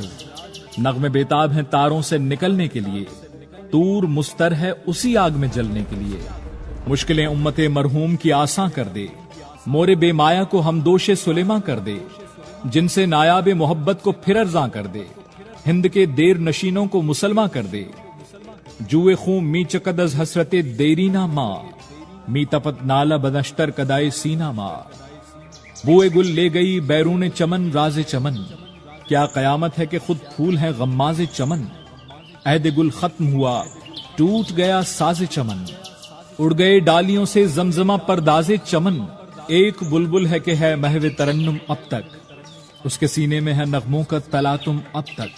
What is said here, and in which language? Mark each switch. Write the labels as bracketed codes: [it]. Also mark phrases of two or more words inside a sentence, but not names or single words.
[ur] نغمے بیتاب ہیں تاروں سے نکلنے کے لیے، طور مستر ہے اسی آگ میں جلنے کے لیے۔ مشکلیں امت مرحوم کی آساں کر دے، مورے بے مایا کو ہمدوش سلیماں کر دے، جن سے نایاب محبت کو پھر ارزاں کر دے، ہند کے دیر نشینوں کو مسلماں کر دے۔ [fa] جوئے خون می چکد از حسرت دیرینا ماں، می تپت نالا بدشتر کدائے سینا ماں۔ [ur] بوئے گل لے گئی بیرون چمن راز چمن، کیا قیامت ہے کہ خود پھول ہیں غماز چمن۔ عہد گل ختم ہوا ٹوٹ گیا ساز چمن، اڑ گئے ڈالیوں سے زمزمہ پرداز چمن۔ ایک بلبل ہے کہ ہے محو ترنم اب تک، اس کے سینے میں ہے نغموں کا تلاتم اب تک۔